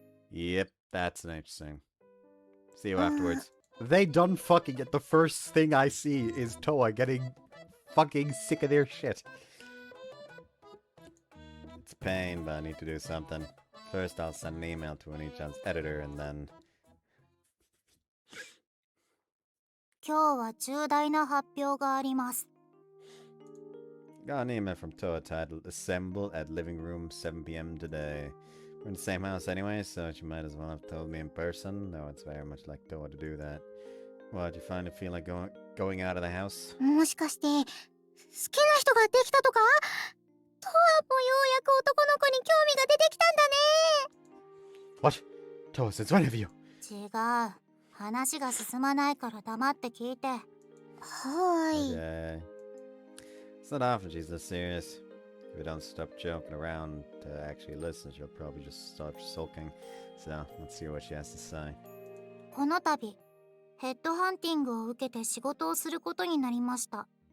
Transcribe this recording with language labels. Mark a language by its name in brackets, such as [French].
[English] Yep, that's an H scene. See you afterwards. They done fucking it. The first thing I see is Toa getting fucking sick of their shit. It's pain, but I need to do something. First, I'll send an email to Oni-chan's editor, and then... [Japanese] 今日は重大な発表があります。 [English] Got an email from Toa titled Assemble at Living Room 7 p.m. today. We're in the same house anyway, so she might as well have told me in person, though it's very much like Toa to do that. What, do you finally feel like going out of the house? [Japanese] もしかして、好きな人ができたとか？トアもようやく男の子に興味が出てきたんだね。 [English] What? Toa, since when have you? [Japanese] 違う。話が進まないから黙って聞いて。はーい。 [English] Okay. It's not often she's this serious. If we don't stop joking around to actually listen, she'll probably just start sulking. So, let's see what she has to say. [Japanese] この度、ヘッドハンティングを受けて仕事をすることになりました。